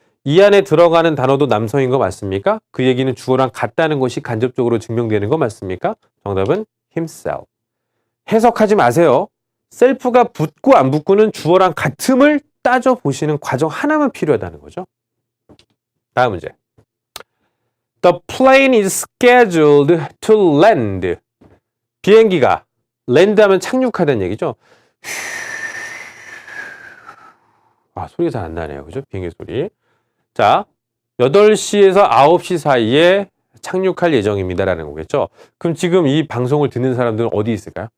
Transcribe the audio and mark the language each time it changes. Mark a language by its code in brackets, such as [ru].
[ko] 이 안에 들어가는 단어도 남성인 거 맞습니까? 그 얘기는 주어랑 같다는 것이 간접적으로 증명되는 거 맞습니까? 정답은 himself. 해석하지 마세요. 셀프가 붙고 안 붙고는 주어랑 같음을 따져보시는 과정 하나만 필요하다는 거죠. 다음 문제. [en] The plane is scheduled to land. [ko] 비행기가 land 하면 착륙하다는 얘기죠. 소리가 잘 안 나네요. 그죠? 비행기 소리. 자, 8시에서 9시 사이에 착륙할 예정입니다라는 거겠죠. 그럼 지금 이 방송을 듣는 사람들은 어디 있을까요?